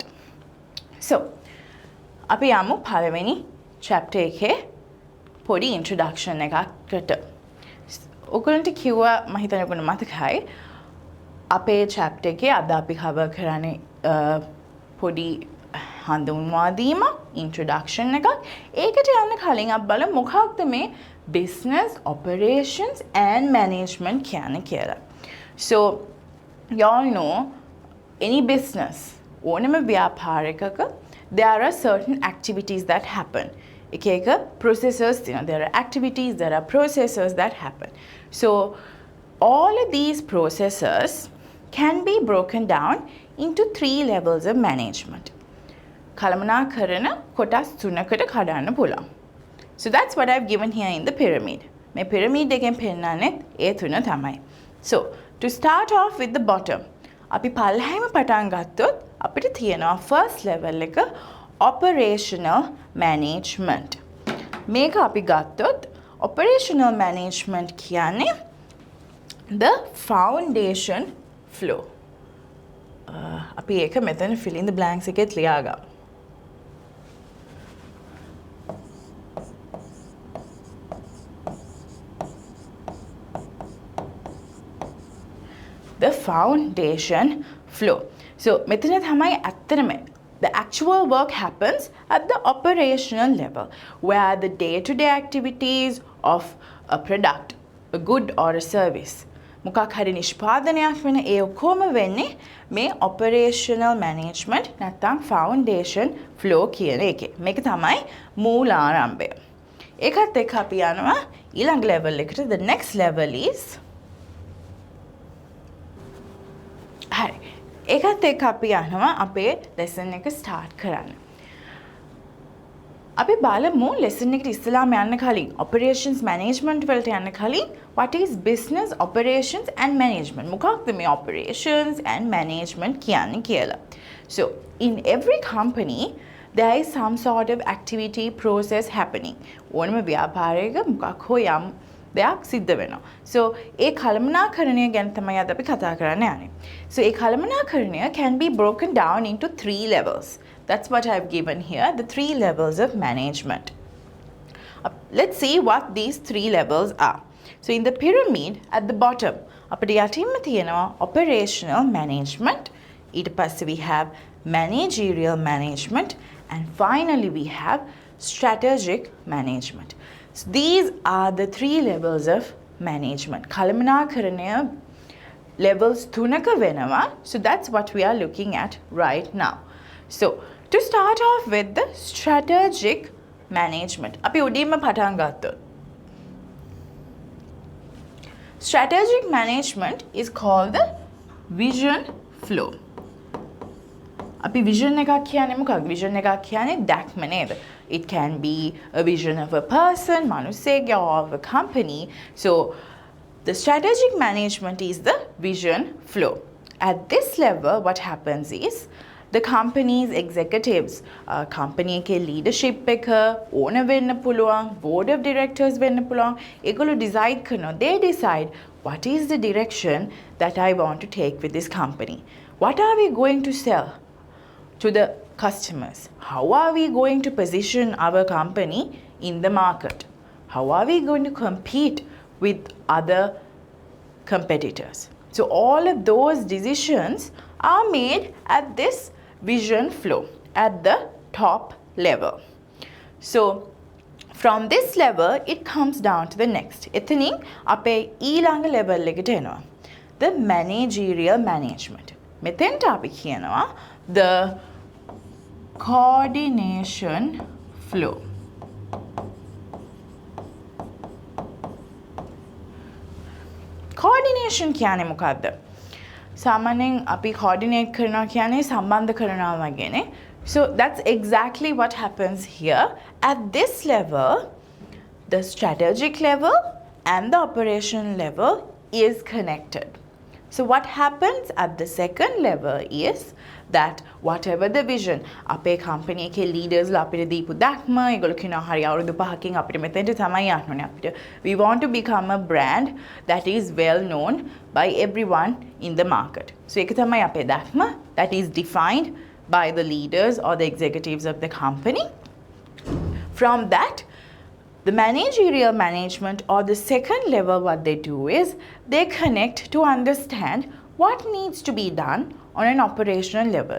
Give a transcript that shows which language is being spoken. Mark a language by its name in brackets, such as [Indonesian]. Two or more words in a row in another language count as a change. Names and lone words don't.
[Sinhala] So, අපි යමු පළවෙනි chapter එකේ පොඩි introduction එකකට. ඔයගොල්ලන්ට කිව්වා මම හිතන්නේ ඔයගොල්ලෝ මතකයි අපේ chapter එකේ අද අපි cover කරන්නේ පොඩි හඳුන්වා දීමක් introduction එකක්. ඒකට යන්න කලින් අපි බලමු මොකක්ද මේ [English] business operations and management [Sinhala] කියන්නේ කියලා. [English] So y'all know any business [Sinhala] ඕනම ව්‍යාපාරයකක [English] there are certain activities that happen. [Sinhala] එක processes තියෙනවා. [English] There are activities, there are processes that happen. So all of these processes can be broken down into 3 levels of management. [Sinhala] කළමනාකරන කොටස් 3කට කඩන්න පුළුවන්. [English] So that's what I've given here in the pyramid. [Sinhala] මේ pyramid එකෙන් පෙන්නන්නේ ඒ 3 තමයි. [English] So to start off with the bottom. [Sinhala] අපි පල්ලෙහාම පටන් ගත්තොත් අපිට තියෙනවා [English] first level [Sinhala] එක [English] operational management. [Sinhala] මේක අපි ගත්තොත් [English] operational management [Sinhala] කියන්නේ [English] the foundation flow. [Sinhala] අපි ඒක මෙතන [English] fill in the blanks [Sinhala] එකේ ලියාගමු. [English] The foundation flow. So [Sinhala] මෙතන තමයි ඇත්තටම [English] the actual work happens at the operational level where the day-to-day activities of a product, a good or a service [Sinhala] මොකක් හරි නිෂ්පාදනයක් වෙන ඒ ඔක්කොම වෙන්නේ මේ [English] operational management නැත්නම් foundation flow [Sinhala] කියන එකේ. මේක තමයි මූලාරම්භය. ඒකත් එක්ක අපි යනවා ඊළඟ level එකට. [English] The next level is හරි. [Sinhala] ඒකත් එක්ක අපි යනවා අපේ lesson එක start කරන්න. අපි බලමු lesson එකට ඉස්සෙල්ලාම යන්න කලින් [English] operations management [Sinhala] වලට යන්න කලින් [English] what is business operations and management? [Sinhala] මොකක්ද මේ [English] operations and management [Sinhala] කියන්නේ කියලා. [English] So in every company there is some sort of activity process happening. [Sinhala] ඕනම ව්‍යාපාරයක මොකක් හෝ යම් දෙයක් සිද්ධ වෙනවා. So ඒ කළමනාකරණය ගැන තමයි අද අපි කතා කරන්න යන්නේ. [English] So [Sinhala] ඒ කළමනාකරණය [English] can be broken down into 3 levels. That's what I've given here, the 3 levels of management. Let's see what these 3 levels are. So in the pyramid at the bottom, [Sinhala] අපිට යටින්ම තියෙනවා [English] operational management. [Sinhala] ඊට පස්සේ [English] we have managerial management and finally we have strategic management. So these are the 3 levels of management. [Sinhala] කළමනාකරණය levels 3ක වෙනවා. [English] So that's what we are looking at right now. So to start off with the strategic management. [Sinhala] අපි උඩින්ම පටන් ගත්තොත්. [English] Strategic management is called the vision flow. [Sinhala] අපි vision එකක් කියන්නේ මොකක්ද? Vision එකක් කියන්නේ දැක්ම නේද? [English] It can be a vision of a person, මිනිස්සෙක්ගේ or of a company. So the strategic management is the vision flow. At this level what happens is the company's executives, company එකේ leadership එක owner [Sinhala] වෙන්න පුළුවන්, [English] board of directors [Sinhala] වෙන්න පුළුවන්. ඒගොල්ලෝ decide කරනවා. [English] They decide what is the direction that I want to take with this company. What are we going to sell to the customers? How are we going to position our company in the market? How are we going to compete with other competitors? So all of those decisions are made at this vision flow at the top level. So from this level it comes down to the next. [Sinhala] එතනින් අපේ ඊළඟ level එකට එනවා. [English] The managerial management. [Sinhala] මෙතෙන්ට අපි කියනවා [English] the coordination flow. [Sinhala] Coordination කියන්නේ මොකක්ද? සාමාන්‍යයෙන් අපි coordinate කරනවා කියන්නේ සම්බන්ධ කරනවා වගේනේ. [English] So that's exactly what happens here. At this level, the strategic level and the operation level is connected. So what happens at the second level is that whatever the vision [Sinhala] අපේ company එකේ leaders ලා අපිට දීපු දැක්ම ඒගොල්ලෝ කියනවා හරි අවුරුදු 5කින් අපිට මෙතෙන්ට තමයි යන්න ඕනේ අපිට [English] we want to become a brand that is well known by everyone in the market so [Sinhala] ඒක තමයි අපේ දැක්ම [English] that is defined by the leaders or the executives of the company from that the managerial management or the second level what they do is they connect to understand what needs to be done on an operational level.